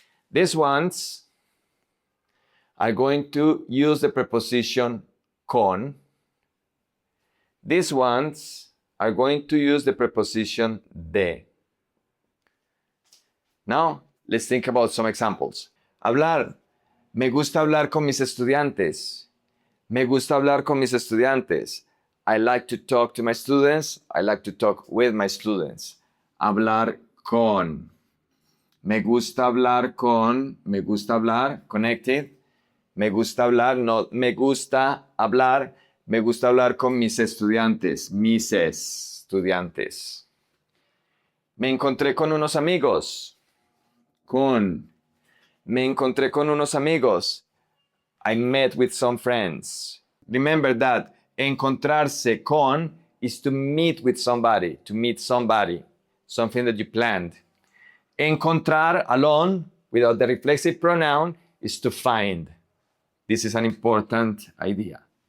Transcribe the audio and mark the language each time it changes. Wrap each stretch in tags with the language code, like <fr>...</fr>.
<en>These ones are going to use the preposition con. These ones are going to use the preposition de. Now, let's think about some examples.</en> <es>Hablar. Me gusta hablar con mis estudiantes. Me gusta hablar con mis estudiantes.</es> <en>I like to talk to my students. I like to talk with my students.</en> <es>Hablar con. Me gusta hablar con. Me gusta hablar.</es> <en>Connected.</en> <es>Me gusta hablar. No, me gusta hablar. Me gusta hablar con mis estudiantes. Mis estudiantes. Me encontré con unos amigos. Con. Me encontré con unos amigos.</es> <en>I met with some friends. Remember that encontrarse con is to meet with somebody, something that you planned. Encontrar alone, without the reflexive pronoun, is to find. This is an important idea.</en>